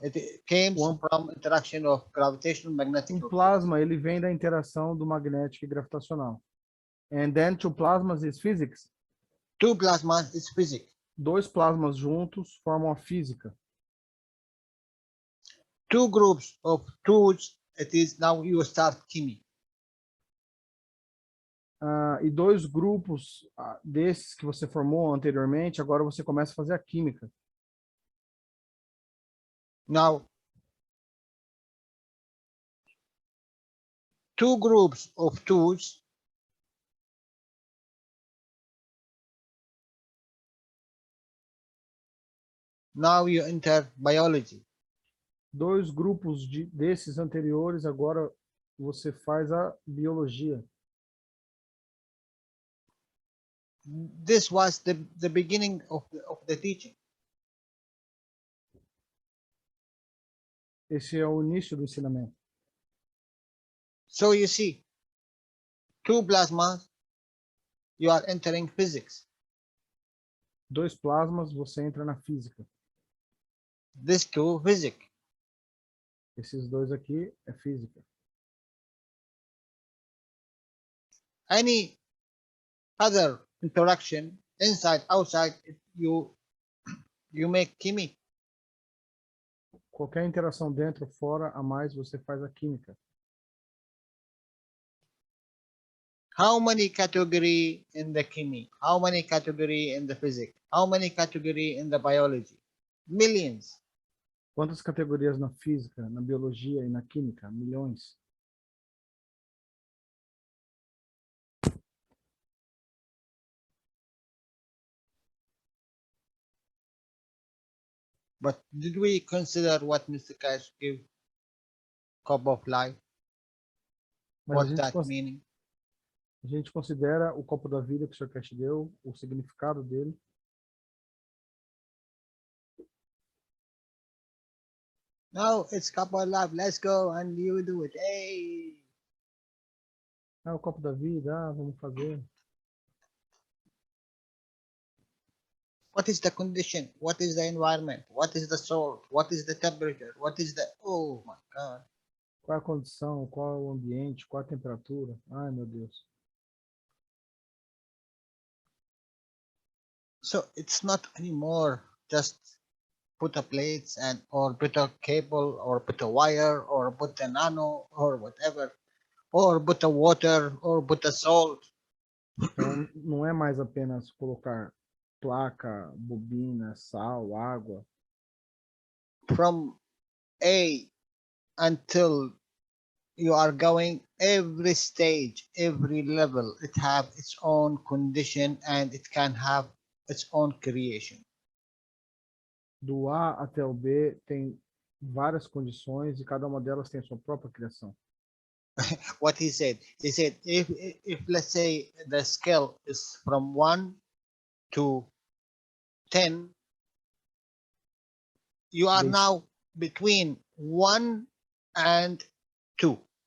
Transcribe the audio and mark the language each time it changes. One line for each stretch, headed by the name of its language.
English: It came from interaction of gravitational magnetic.
Portuguese: Plasma, ele vem da interação do magnético e gravitacional.
English: And then 2 plasmas is physics. 2 plasmas is physics.
Portuguese: 2 plasmas juntos formam a física.
English: 2 groups of 2s, it is now you start chemistry.
Portuguese: E 2 grupos desses que você formou anteriormente, agora você começa a fazer a química.
English: Now, 2 groups of 2s, now you enter biology.
Portuguese: 2 grupos desses anteriores, agora você faz a biologia.
English: This was the beginning of the teaching.
Portuguese: Esse é o início do ensinamento.
English: So you see, 2 plasmas, you are entering physics.
Portuguese: 2 plasmas, você entra na física.
English: This 2 physics.
Portuguese: Esses 2 aqui é física.
English: Any other interaction, inside, outside, you make chemistry.
Portuguese: Qualquer interação dentro ou fora, a mais você faz a química.
English: How many category in the chemistry? How many category in the physics? How many category in the biology? Millions.
Portuguese: Quantas categorias na física, na biologia e na química? Milhões.
English: But did we consider what Mr. Cash gave cup of life? What that meaning?
Portuguese: A gente considera o copo da vida que o Sr. Cash deu, o significado dele.
English: No, it's cup of life. Let's go and you do it. Hey!
Portuguese: O copo da vida, vamos fazer.
English: What is the condition? What is the environment? What is the salt? What is the temperature? What is the... Oh my God.
Portuguese: Qual é a condição? Qual é o ambiente? Qual é a temperatura? Ai, meu Deus.
English: So it's not anymore just put a plates and or put a cable or put a wire or put a nano or whatever, or put a water or put a salt.
Portuguese: Então, não é mais apenas colocar placa, bobina, sal, água.
English: From A until you are going, every stage, every level, it have its own condition and it can have its own creation.
Portuguese: Do A até o B tem várias condições e cada uma delas tem a sua própria criação.
English: What he said if let's say the scale is from 1 to 10, you are now between 1 and 2.